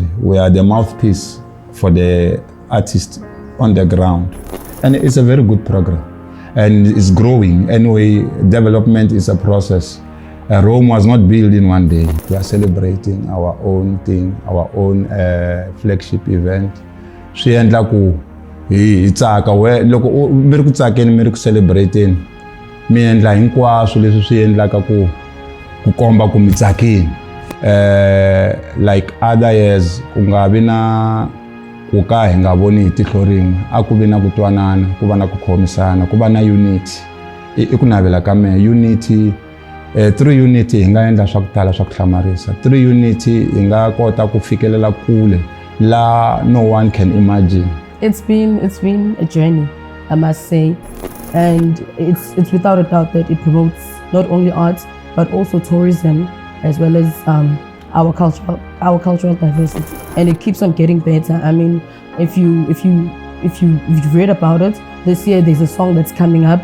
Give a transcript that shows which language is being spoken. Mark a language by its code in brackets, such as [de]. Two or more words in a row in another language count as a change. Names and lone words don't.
[en] We are the mouthpiece for the artists on the ground. And it's a very good program. And it's growing. Anyway, development is a process. Rome was not built in one day. We are celebrating our own thing, our own flagship event. [ts] Swi endla ku hi tsaka loko mi ri ku tsakeni mi ri ku celebrating mi endla hinkwaswo leswi swi endlaka ku komba ku mi tsakini. [en] Like other years [ts] ku nga vi na ku ka hi nga voni hi tihlo rin'we, a ku vi na ku twanana, ku va na ku khomisana, ku va na unity. I ku navela ka me [en] unity Through unity [ts] hi nga endla swa ku tala swa ku hlamarisa. [en] Through unity [ts] hi nga kota ku fikelela kule la [en] no one can imagine. It's been a journey, I must say, and it's without a doubt that it promotes not only arts but also tourism as well as our cultural diversity, and it keeps on getting better. I mean, if you've read about it, this year there's a song that's coming up.